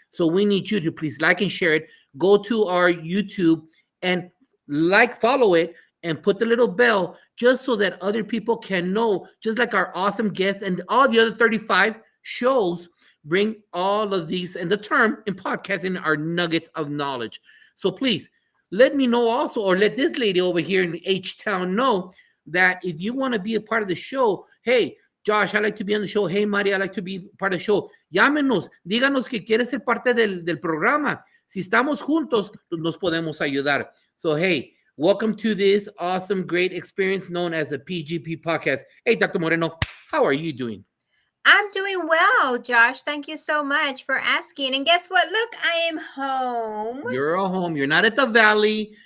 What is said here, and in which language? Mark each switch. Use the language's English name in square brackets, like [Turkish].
[English] So we need you to please like and share it. Go to our YouTube and follow it, and put the little bell just so that other people can know, just like our awesome guests and all the other 35 shows bring all of these, and the term in podcasting are nuggets of knowledge. So please let me know also, or let this lady over here in H-Town know that if you want to be a part of the show, hey, Josh, I like to be on the show. Hey, Maria, I like to be part of the show. [Spanish] Llámenos, díganos que quieres ser parte del programa. Si estamos juntos, nos podemos ayudar. [English] So, hey, welcome to this awesome, great experience known as the PGP podcast. Hey, Dr. Moreno, how are you doing? I'm doing well, Josh. Thank you so much for asking. And guess what? Look, I am home. You're at home. You're not at the Valley.